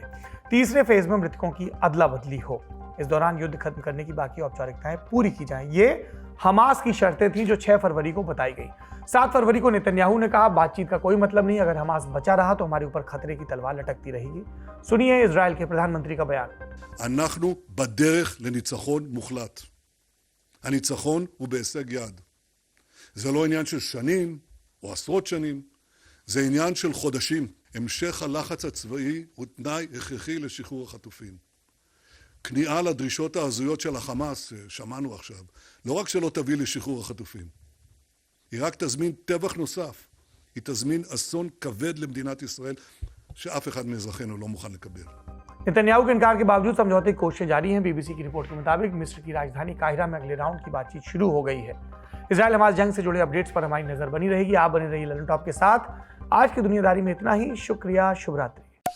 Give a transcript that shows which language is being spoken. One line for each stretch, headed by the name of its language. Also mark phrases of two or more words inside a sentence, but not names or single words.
Hindi: तीसरे फेज में मृतकों की अदला बदली हो। इस दौरान युद्ध खत्म करने की बाकी औपचारिकताएं पूरी की जाएं। ये हमास की शर्तें थी जो 6 फरवरी को बताई गई। 7 फरवरी को नेतन्याहू ने कहा बातचीत का कोई मतलब नहीं, अगर हमास बचा रहा तो हमारे ऊपर खतरे की तलवार लटकती रहेगी। सुनिए इजराइल के प्रधानमंत्री का बयान।
Hebrew: אנחנו בדרך לניצחון מוחלט. הניצחון הוא בהישג יד. זה לא עניין של שנים או עשרות שנים, זה עניין של חודשים. המשך הלחץ הצבאי הוא תנאי הכרחי לשחרור החטופים. כניעה לדרישות ההזויות של החמאס, ששמענו עכשיו, לא רק שלא תביא לשחרור החטופים, היא רק תזמין טבח נוסף, היא תזמין אסון כבד למדינת ישראל, שאף אחד מאזרחינו לא מוכן לקבל.
Hindi: नेतन्याहू के इनकार के बावजूद समझौते की कोशिशें जारी हैं। बीबीसी की रिपोर्ट के मुताबिक मिस्र की राजधानी काहिरा में अगले राउंड की बातचीत शुरू हो गई है। इजराइल हमास जंग से जुड़े अपडेट्स पर हमारी नजर बनी रहेगी। आप बने रहिए ललन टॉप के साथ। आज की दुनियादारी में इतना ही। शुक्रिया। शुभ रात्रि।